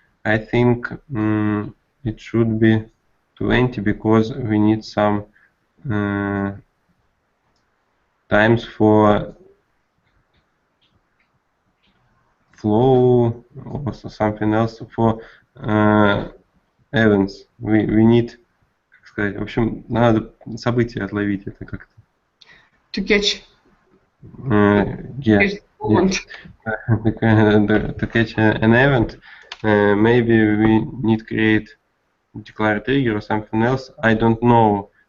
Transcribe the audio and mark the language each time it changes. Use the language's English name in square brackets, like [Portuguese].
[English] I think it should be 20 because we need some times for flow or something else for events. We need, [Russian] как сказать, в общем, надо события отловить, это как-то. [English] To catch. Yeah. To catch an event, maybe we need create declare trigger or something else. I don't know.